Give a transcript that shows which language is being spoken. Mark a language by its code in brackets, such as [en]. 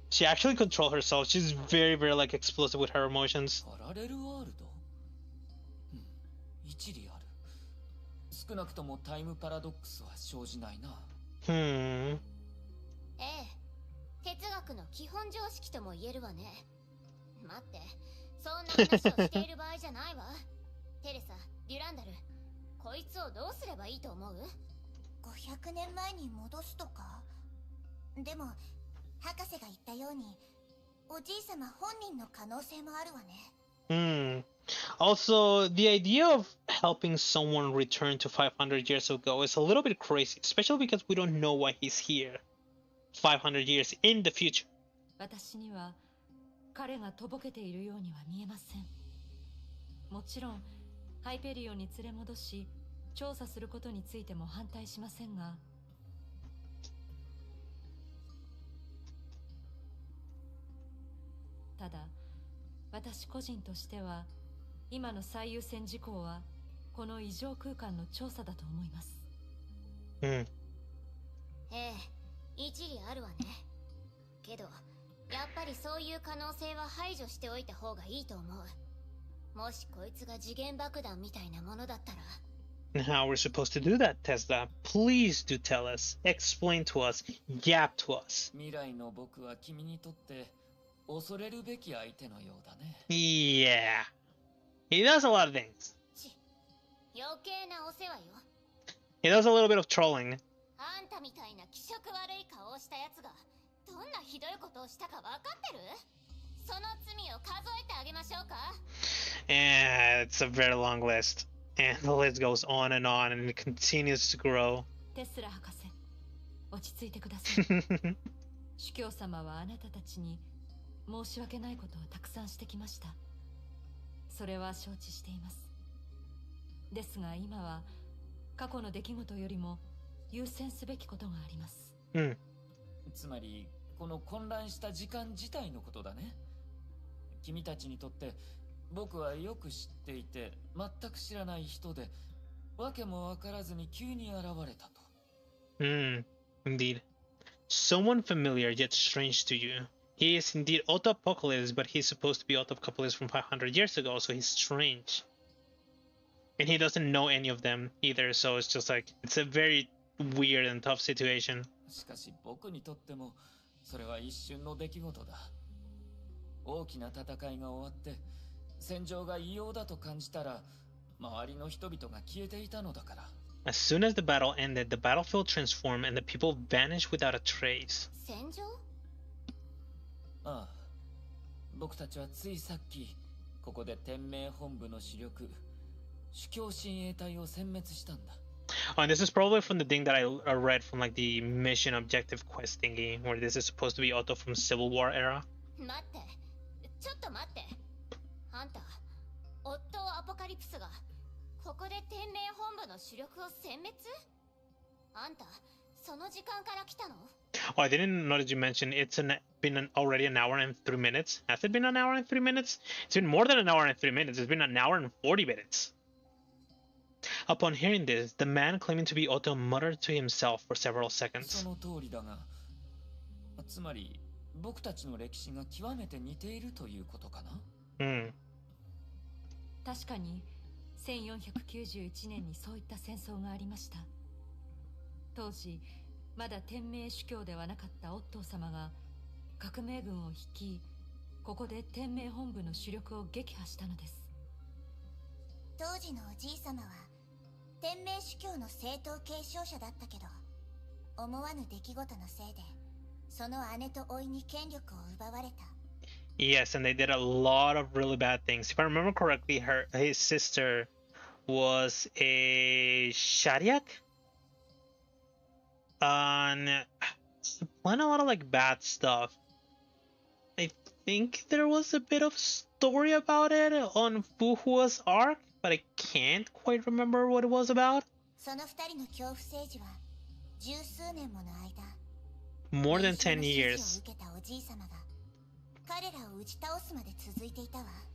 [en] She actually controls herself. She's very, very like explosive with her emotions. [ja] パラレルワールド？一理ある。少なくともタイムパラドックスは生じないな。ええ。哲学の基本常識とも言えるわね。待って、そんな話をしている場合じゃないわ。テレサ、デュランダル、こいつをどうすればいいと思う？ 500 年前に戻すとか？でも、博士が言ったように、おじいさま本人の可能性もあるわね。 [en] Also, the idea of helping someone return to 500 years ago is a little bit crazy, especially because we don't know why he's here 500 years in the future. [ja] 私には彼がとぼけているようには見えません。もちろんハイペリオンに連れ戻し調査することについても反対しませんが、ただ私個人としては今の最優先事項はこの異常空間の調査だと思います。ええ、一理あるわね。けどやっぱりそういう可能性は排除しておいた方がいいと思う。もしこいつが次元爆弾みたいなものだったら。 [en] How we're supposed to do that, Tesla? Please do tell us, explain to us, yap to us. [ja] 未来の僕は君にとって恐れるべき相手のようだね。 [en] Yeah. He does a lot of things. [ja] 余計なお世話よ。 [en] He does a little bit of trolling. [ja] あんたみたいな気色悪い顔をしたやつがどんなひどいことをしたか分かってる？その罪を数えてあげましょうか？ [en] And it's a very long list. And the list goes on and it continues to grow. [ja] テスラ博士、落ち着いてください。主教様はあなたたちに申し訳ないことをたくさんしてきました。それは承知しています。ですが今は過去の出来事よりも優先すべきことがあります。つまりこの混乱した時間自体のことだね。君たちにとって僕はよく知っていて全く知らない人で、わけもわからずに急に現れたと。 [en] Indeed. Someone familiar yet strange to you. He is indeed Otto Apocalypse, but he's supposed to be Otto Apocalypse from 500 years ago, so he's strange. And he doesn't know any of them either, so it's just like, it's a very weird and tough situation. [ja] しかし僕にとってもそれは一瞬の出来事だ。大きな戦いが終わって戦場が異様だと感じたら周りの人々が消えていたのだから。 [en] As soon as the battle ended, the battlefield transformed and the people vanished without a trace. [ja] 戦場？ああ、僕たちはついさっきここで天命本部の主力主教親衛隊を殲滅したんだ。 [en] Oh, and this is probably from the thing that I read from like the mission objective quest thingy, where this is supposed to be Otto from Civil War era. [ja] 待って、ちょっと待って。あんた、オットーアポカリプスがここで天命本部の主力を殲滅？あんた、その時間から来たの？ [en] Oh, I didn't know that you mentioned it's been already an hour and 3 minutes. Has it been an hour and 3 minutes? It's been more than an hour and 3 minutes. It's been an hour and 40 minutes. Upon hearing this, the man claiming to be Otto muttered to himself for several seconds. [ja] その通りだが、つまり僕たちの歴史が極めて似ているということかな。確かに1491年にそういった戦争がありました。当時まだ天命主教ではなかったオットー様が革命軍を率い、ここで天命本部の主力を撃破したのです。当時のおじい様は天命主教の正統継承者だったけど、思わぬ出来事のせいでその姉と甥に権力を奪われた。 [en] Yes, and they did a lot of really bad things. If I remember correctly, his sister was a Shadiak, and playing a lot of like bad stuff. I think there was a bit of story about it on Fuhua's arc, but I can't quite remember what it was about. [ja] その二人の恐怖政治は十数年もの間、 [en] More than 10 years. [ja] 受けたおじい様が彼らを打ち倒すまで続いていたわ。